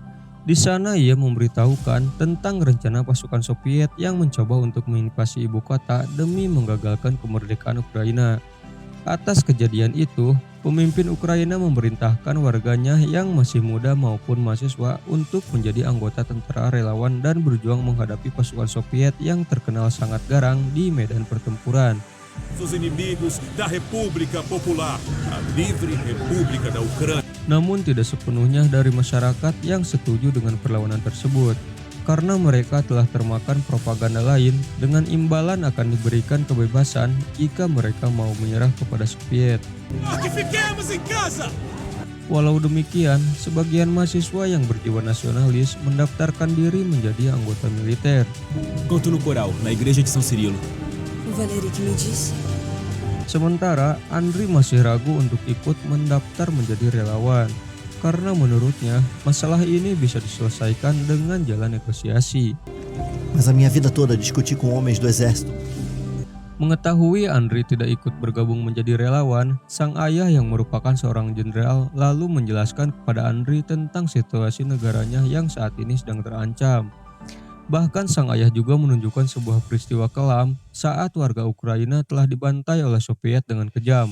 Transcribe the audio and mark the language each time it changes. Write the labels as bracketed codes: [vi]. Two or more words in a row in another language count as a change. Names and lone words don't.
[id] Di sana ia memberitahukan tentang rencana pasukan Soviet yang mencoba untuk menginvasi ibu kota demi menggagalkan kemerdekaan Ukraina. Atas kejadian itu, pemimpin Ukraina memerintahkan warganya yang masih muda maupun mahasiswa untuk menjadi anggota tentara relawan dan berjuang menghadapi pasukan Soviet yang terkenal sangat garang di medan pertempuran. [pt] Os inimigos da República Popular, a livre República da Ucrânia. [id] Namun tidak sepenuhnya dari masyarakat yang setuju dengan perlawanan tersebut, karena mereka telah termakan propaganda lain dengan imbalan akan diberikan kebebasan jika mereka mau menyerah kepada Soviet. Walau demikian, sebagian mahasiswa yang berjiwa nasionalis mendaftarkan diri menjadi anggota militer. [pt] Canto no coral, na igreja de São Cirilo. O Valério que me disse. [id] Sementara Andriy masih ragu untuk ikut mendaftar menjadi relawan, karena menurutnya masalah ini bisa diselesaikan dengan jalan negosiasi. [pt] Mas a minha vida toda discuti com homens do exército. [id] Mengetahui Andriy tidak ikut bergabung menjadi relawan, sang ayah yang merupakan seorang jenderal lalu menjelaskan kepada Andriy tentang situasi negaranya yang saat ini sedang terancam. Bahkan sang ayah juga menunjukkan sebuah peristiwa kelam saat warga Ukraina telah dibantai oleh Soviet dengan kejam.